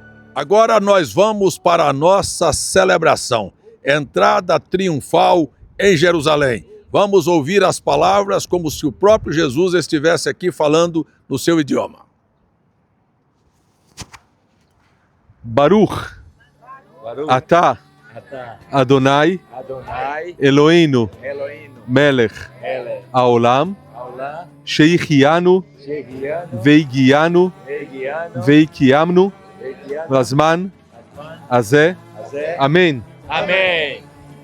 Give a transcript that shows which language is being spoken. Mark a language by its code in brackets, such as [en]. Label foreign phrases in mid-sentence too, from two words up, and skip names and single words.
[pt] Agora nós vamos para a nossa celebração, entrada triunfal em Jerusalém. Vamos ouvir as palavras como se o próprio Jesus estivesse aqui falando no seu idioma. [he] ברוך אתה אדוני אלוהינו מלך העולם שהחיינו והגיענו והקיימנו בזמן הזה, אמן.